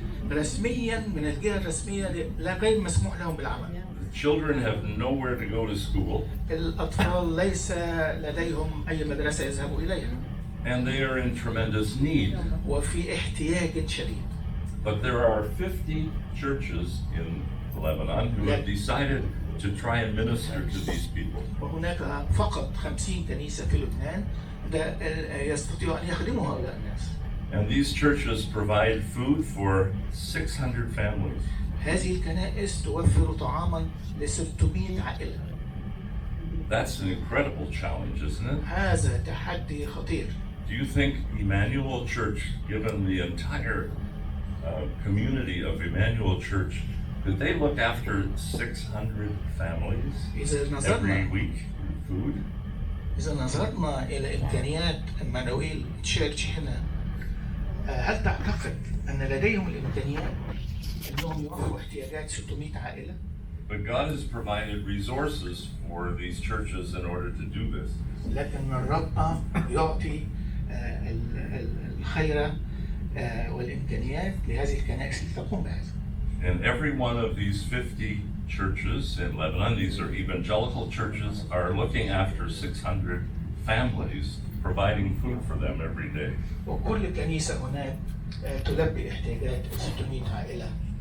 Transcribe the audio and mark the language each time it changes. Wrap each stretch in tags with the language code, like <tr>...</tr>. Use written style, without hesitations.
<ar>رسميا من الجهة الرسمية لا غير مسموح لهم بالعمل.</ar> <en>The children have nowhere to go to school.</en> <ar>الأطفال ليس لديهم أي مدرسة يذهبوا إليها.</ar> <en>And they are in tremendous need.</en> <ar>وفي احتياج شديد.</ar> <en>But there are 50 churches in Lebanon who have decided to try and minister to these people.</en> <ar>وهناك فقط 50 كنيسة في لبنان يستطيعوا أن يخدموا هؤلاء الناس.</ar> <en>And these churches provide food for 600 families.</en> <ar>هذه الكنائس توفر طعاما ل600 عائلة.</ar> <en>That's an incredible challenge, isn't it?</en> <ar>هذا تحدي خطير.</ar> <en>Do you think Emmanuel Church, given the entire community of Emmanuel Church, could they look after 600 families every week in food?</en> <ar>إذا نظرنا إلى إمكانيات إمانويل تشيرش هنا، هل تعتقد أن لديهم الإمكانيات أنهم يوفروا احتياجات 600 عائلة؟</ar> <en>But God has provided resources for these churches in order to do this.</en> <ar>لكن الرب يعطي الخير والإمكانيات لهذه الكنائس لتقوم بهذا.</ar> <en>And every one of these 50 churches in Lebanon, these are evangelical churches, are looking after 600 families, providing food for them every day.</en> <ar>وكل كنيسة هناك تلبي احتياجات 600 عائلة.</ar>